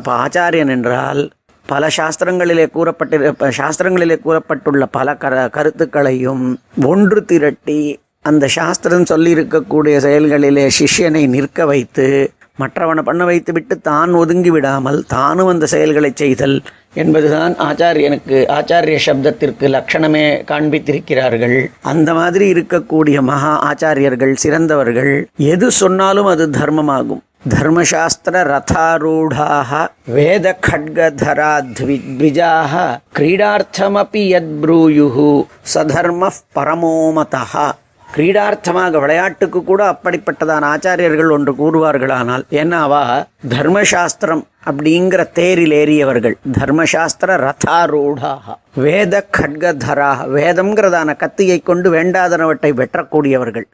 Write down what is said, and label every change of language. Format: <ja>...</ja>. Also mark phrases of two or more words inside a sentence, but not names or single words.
<ta>அப்போ ஆச்சாரியன் என்றால் பல சாஸ்திரங்களிலே கூறப்பட்டுள்ள பல கருத்துக்களையும் ஒன்று திரட்டி அந்த சாஸ்திரம் சொல்லி இருக்கக்கூடிய செயல்களிலே சிஷ்யனை நிற்க வைத்து மற்றவனை பண்ண வைத்து விட்டு தான் ஒதுங்கி விடாமல் தானும் அந்த செயல்களை செய்தல் என்பதுதான் ஆச்சாரிய சப்தத்திற்கு லட்சணமே காண்பித்திருக்கிறார்கள். அந்த மாதிரி இருக்கக்கூடிய மகா ஆச்சாரியர்கள், சிறந்தவர்கள், எது சொன்னாலும் அது தர்மமாகும்.</ta> <sa>धर्मशास्त्र रथारूढाः वेद खड्गधरा द्विजाः क्रीडार्थमपि यद्ब्रूयुः सधर्मः परमो मतः.</sa> <ta>கிரீடார்த்தமாக விளையாட்டுக்கு கூட அப்படிப்பட்டதான ஆச்சாரியர்கள் ஒன்று கூறுவார்களானால், ஏன்னாவா தர்மசாஸ்திரம் அப்படிங்கிற தேரில் ஏறியவர்கள்.</ta> <sa>धर्मशास्त्र रथारूढाः वेद खड्गधरा,</sa> <ta>வேதம்ங்கிறதான கத்தியை கொண்டு வேண்டாதனவற்றை வெட்டக்கூடியவர்கள்.</ta>